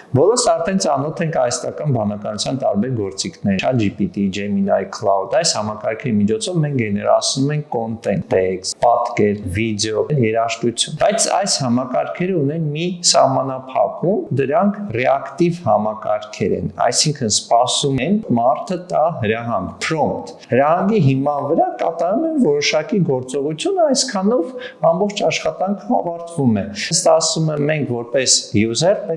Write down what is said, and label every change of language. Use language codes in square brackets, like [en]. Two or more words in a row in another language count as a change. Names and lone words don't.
[hy] Բոլորս արդեն ծանոթ ենք հայաստական բանականության տարբեր գործիքներ, ChatGPT, Gemini, Cloud, այս համակարգերի միջոցով մենք գեներացնում ենք [en] content, text, [hy] պատկեր, վիդեո, երաժշտություն։ Բայց այս համակարգերը ունեն մի սահմանափակում, դրանք reactive համակարգեր են, այսինքն սպասում են մարդը տա հրահանգ, prompt։ Հրահանգի հիման վրա կատարում են որոշակի գործողություն, այսքանով ամբողջ աշխատանքը ավարտվում է։ Ըստ ասում եմ, մենք որպես user պետք